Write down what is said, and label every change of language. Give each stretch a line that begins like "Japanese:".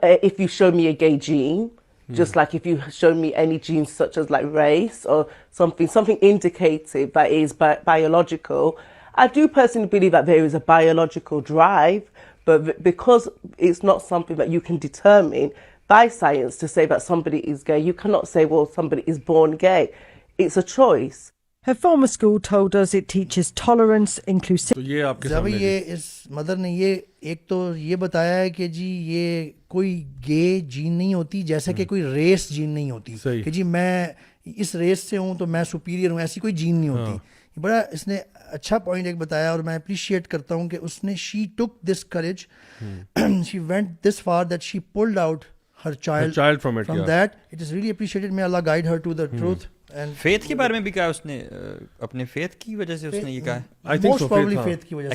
English: If you show me a gay gene, just like if you show me any genes such as like race or something indicative that is biological, I do personally believe that there is a biological drive, but because it's not something that you can determine by science to say that somebody is gay, you cannot say, well, somebody is born gay. It's a choice. Her former school told us it teaches tolerance, inclusivity.
Urdu: تو یہ آپ کے سامنے یہ اس mother نے یہ ایک تو یہ بتایا ہے کہ جی یہ کوئی گے جین نہیں ہوتی, جیسا کہ کوئی ریس جین نہیں ہوتی کہ جی میں اس ریس سے ہوں تو میں سپیریئر ہوں, ایسی کوئی جین نہیں ہوتی. بڑا اس نے اچھا پوائنٹ ایک بتایا اور میں اپریشیٹ کرتا ہوں کہ اس نے
English: She took this courage, she went this far that she pulled out her child from that. It is really appreciated. May Allah guide her to the truth. And
Urdu: faith کے بارے میں بھی کہا اس نے, اپنے فیتھ کی وجہ سے اس نے یہ کہا ہے.
English: I think so,
Urdu: faith کی وجہ سے